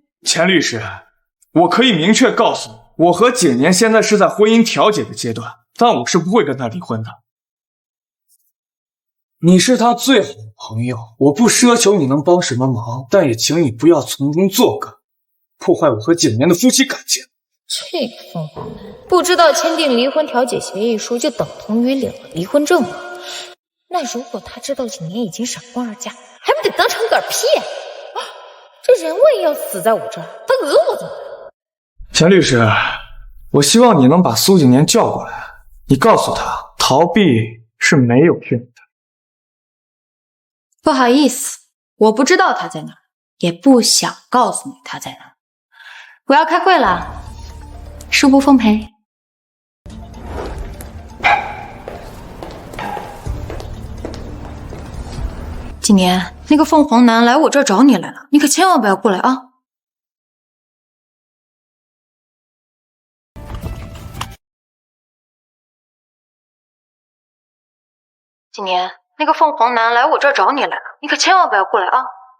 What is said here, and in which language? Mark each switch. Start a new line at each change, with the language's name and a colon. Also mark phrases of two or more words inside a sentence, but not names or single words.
Chinese: 錢律師，我可以明確告訴你，我和景年現在是在婚姻調解的階段，但我是不會跟他離婚的。你是他最好的朋友，我不奢求你能幫什麼忙，但也請你不要從中作梗，破壞我和景年的夫妻感情。這個鳳凰男不知道簽訂離婚調解協議書就等同於領了離婚證嗎？那如果他知道景年已經閃婚而嫁，還不得當場嗝屁？這人我也要死在我這兒，他訛我怎麼辦？錢律師，我希望你能把蘇景年叫過來，你告訴他，逃避是沒有用的。不好意思，我不知道他在哪，也不想告訴你他在哪。我要開會了，恕不奉陪。景年，那個鳳凰男來我這兒找你來了，你可千萬不要過來啊！景年，那個鳳凰男來我這兒找你來了，你可千萬不要過來啊！